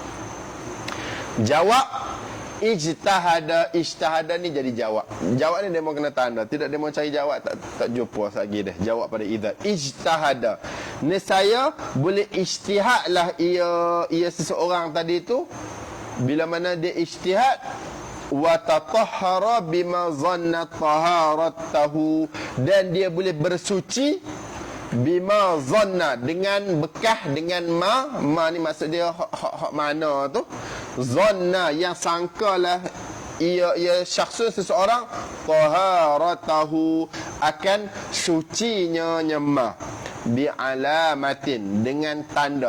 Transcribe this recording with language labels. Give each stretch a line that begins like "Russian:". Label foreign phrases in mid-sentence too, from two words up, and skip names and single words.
Malay: Jawab ijtihada ni jadi jawab. Jawab ni dia mau kena tanda. Tidak dia mau cari jawab, tak jumpa lagi dah. Jawab pada
Arabic: إذا اجتهد.
Malay: Nescaya boleh ijtihad lah ia seseorang tadi tu, bila mana dia
Arabic: اجتهد وتطهر بما ظن طهارته,
Malay: dan dia boleh bersuci
Arabic: بما ظن,
Malay: dengan bekah, dengan ma ni maksud dia hak mana tu, dhanna yang sangkalah ia syakhsun seseorang, taharatahu akan sucinya nyemah, bi'alamatin, dengan tanda.